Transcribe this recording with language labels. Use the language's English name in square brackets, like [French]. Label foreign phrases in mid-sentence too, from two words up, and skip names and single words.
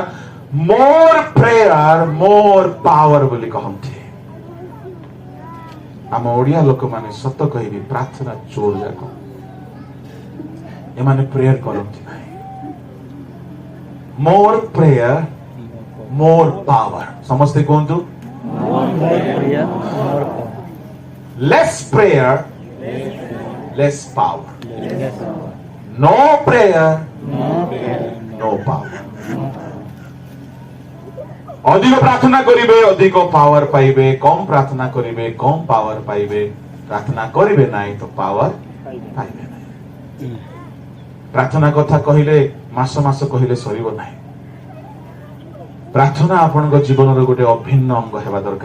[Odia] ମୋର ପ୍ରେୟର ମୋର ପାୱାର ବୋଲି କହନ୍ତି। ଆମ ଓଡିଆ ଲୋକମାନେ ସତ କହିବି ପ୍ରାର୍ଥନା ଚୋର ଯାକ, ଏମାନେ ପ୍ରେୟର କରନ୍ତି ନାହିଁ। ମୋର ପ୍ରେୟର ମୋର ପାୱାର। ସମସ୍ତେ କୁହନ୍ତୁ, [English] less prayer less power, no prayer no power। [Odia] ଅଧିକ ପ୍ରାର୍ଥନା କରିବେ ଅଧିକ ପାୱାର ପାଇବେ, କମ ପ୍ରାର୍ଥନା କରିବେ କମ ପାୱାର ପାଇବେ। ପ୍ରାର୍ଥନା କରିବେ ନାହିଁ ତ ପାୱାର ପାଇବେ ନାହିଁ। ପ୍ରାର୍ଥନା କଥା କହିଲେ ମାସ ମାସ କହିଲେ ସରିବ ନାହିଁ। ପ୍ରାର୍ଥନା ଆପଣଙ୍କ ଜୀବନର ଗୋଟେ ଅଭିନ୍ନ ଅଙ୍ଗ ହେବା ଦରକାର।